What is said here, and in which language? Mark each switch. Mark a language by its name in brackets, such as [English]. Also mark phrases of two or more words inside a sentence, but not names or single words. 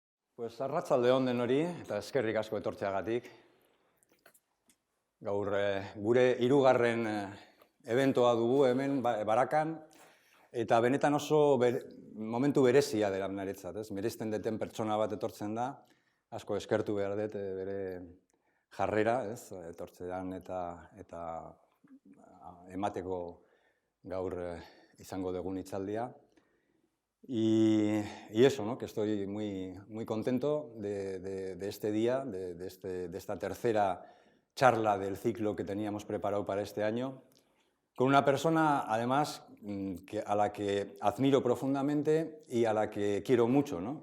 [Basque] Pues arratsalde on denori eta eskerrik asko etortzeagatik. Gaur gure hirugarren eventoa dugu hemen Barakan eta benetan oso momentu berezia dela niretzat, ez? Miresten deten pertsona bat etortzen da, asko eskertu behar dut bere jarrera, ez? Etortzean eta emateko gaur izango dugun hitzaldia. [Spanish] Y eso, ¿no? Que estoy muy contento de este día, de esta tercera charla del ciclo que teníamos preparado para este año, con una persona, además, a la que admiro profundamente y a la que quiero mucho, ¿no?